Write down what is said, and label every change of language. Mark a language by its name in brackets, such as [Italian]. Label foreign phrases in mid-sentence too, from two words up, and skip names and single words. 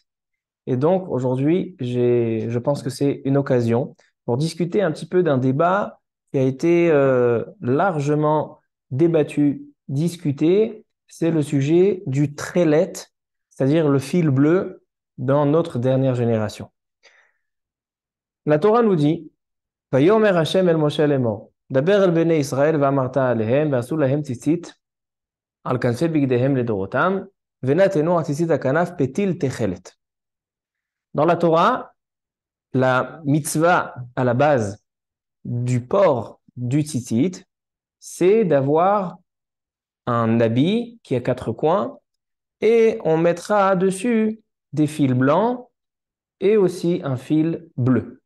[French] Et donc, aujourd'hui, je pense que c'est une occasion pour discuter un petit peu d'un débat qui a été largement débattu, discuté. C'est le sujet du trélet, c'est-à-dire le fil bleu dans notre dernière génération. La Torah nous dit, [Hebrew] ויאמר השם אל משה לאמר, דבר אל בני ישראל ואמרת אלהם ועשו להם ציצית על כנפי בגדיהם לדורותם ונתנו ציצית הכנף פתיל תכלת. [French] Dans la Torah, la mitzvah à la base du port du tzitzit, c'est d'avoir un habit qui a quatre coins et on mettra dessus des fils blancs et aussi un fil bleu.